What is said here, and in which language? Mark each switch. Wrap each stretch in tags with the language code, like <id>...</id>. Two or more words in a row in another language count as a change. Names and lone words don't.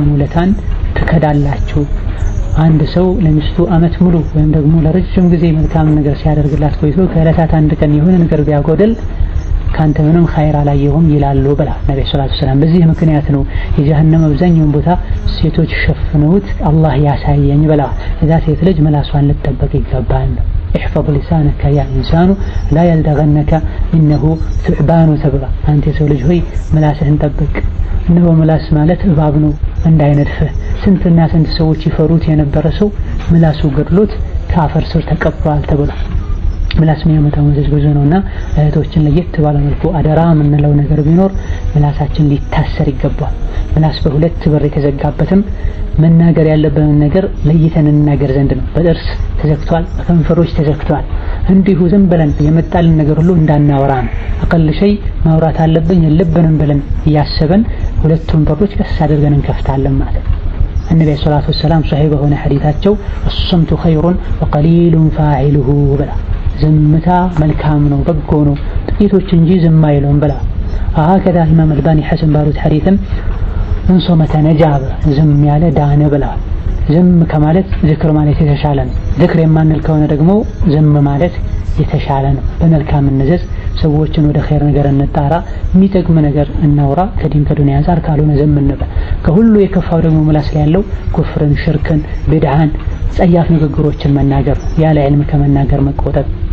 <am>ውለታን ትከዳላችሁ። አንድ ሰው ለሚስቱ አመት ሙሉ ወይም ደግሞ ለረጅም ጊዜ መልካም ነገር ሲያደርግላት ቆይቶ ከዕለታት አንድ ቀን የሆነ ነገር ቢያጎደል ካንተ ምንም ኸይር አላየሁም ይላሉ ብላ ነብዩ</am> <ar>صلى الله عليه وسلم።</ar> <am>በዚህ ምክንያት ነው የጀሃነም አብዛኛውን ቦታ ሴቶች ሸፍነውት አላህ ያሳየኝ ብላ። እዛ ሴት ልጅ ምላሷን ልትጠብቅ ይገባል።</am> <ar>احفظ لسانك يا انسان لا يلدغنك انه ثعبان</ar> <am>ተብላ። አንተ የሰው ልጅ ሆይ ምላስህን ጠብቅ፣ እነሆ ምላስ ማለት እባብ ነው እንዳይነድፍህ። ስንትና ስንት ሰዎች ይፈሩት የነበረ ሰው ምላሱ ገድሎት ከአፈር ስር ተቀብሯል ተብሏል። ምላስ የሚያመጣው መዘዝ ብዙ ነውና እህቶችን ለየት ባለ መልኩ አደራ የምንለው ነገር ቢኖር ምላሳችን ሊታሰር ይገባል። ምላስ በሁለት በር የተዘጋበትም መናገር ያለብንን ነገር ለይተን እንናገር ዘንድ ነው። በጥርስ ተዘግቷል፣ በከንፈሮች ተዘግቷል። እንዲሁ ዝም ብለን የመጣልን ነገር ሁሉ እንዳናወራ ነው።</am> <ar>أقل شيء</ar> <am>ማውራት አለብኝ የለብንም ብለን እያሰበን ሁለቱን በሮች ቀስ አድርገን እንከፍታለን ማለት ነው።</am> <ar>النبي صلى الله عليه وسلم صحيح</ar> <am>በሆነ ሐዲታቸው</am> <ar>الصمت خير وقليل فاعله</ar> <am>ብላ። ዝምታ መልካም ነው በጎ ነው ጥቂቶች እንጂ ዝም አይሉም ብላ። هكذا ኢማም አልባኒ ሐሰን ባሉት ሐዲትም</am> <ar>من صمت نجا</ar> <am>ዝም ያለ ዳነ ብላ። ዝም ከማለት ዝክር ማለት የተሻለ ነው። ዝክር የማንል ከሆነ ደግሞ ዝም ማለት የተሻለ ነው። በመልካም እንዘዝ፣ ሰዎችን ወደ ኸይር ነገር እንጣራ፣ የሚጠቅም ነገር እናውራ። ከዲን ከዱንያ አንፃር ካልሆነ ዝም እንበል። ከሁሉ የከፋው ደግሞ ምላስ ላይ ያለው ኩፍርን፣ ሽርክን፣ ቢድዓን፣ ጸያፍ ንግግሮችን መናገር፣ ያለ ዒልም ከመናገር መቆጠብ፣</am>